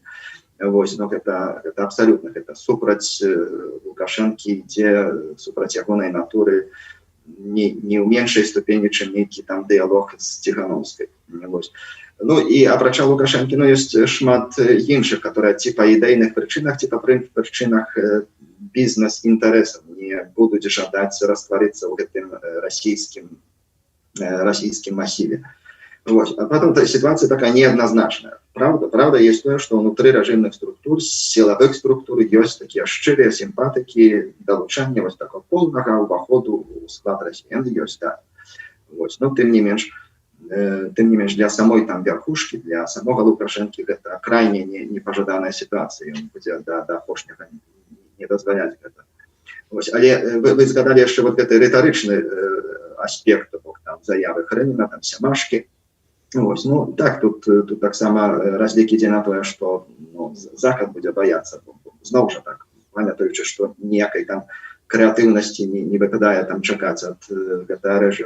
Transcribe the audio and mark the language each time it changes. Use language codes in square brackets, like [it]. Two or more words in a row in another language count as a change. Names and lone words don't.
[be] Вось, ну, гэта абсалютна, гэта супраць Лукашэнкі ідзе, супраць ягонай натуры, не ў меншай ступені, чым нейкі там дыялог з Ціхановскай. Вось. Ну і апрача Лукашэнкі, ну, ёсць шмат іншых, которые ці па ідэйных прычынах, ці па прычынах бізнес-інтарэсаў не будуць жадаць растварыцца ў гэтым расійскім масіве. [ru] Вот. А потом ситуация такая неоднозначная. Правда есть то, что внутри режимных структур, силовых структур есть [be] такие шчырыя [ru] симпатики, долучання вот такого полного уваходу у склад России. Есть, да. Вот. Но тем не менш, для самой там верхушки, для самого Лукашенки это крайне непожаданная ситуация. [be] Он будет до апошняга не дозволяць гэта. Вось, але вы згадалі яшчэ [ru] вот гэты [be] рытарычны аспект бок там заявы Хрэніна, там Сямашкі. Вось, ну так, тут таксама разлік ідзе на тое, што ну, Захад будзе баяцца. Зноў жа так, памятаючы, што ніякай там крэатыўнасці не выпадае там чакаць ад гэтага рэжыму.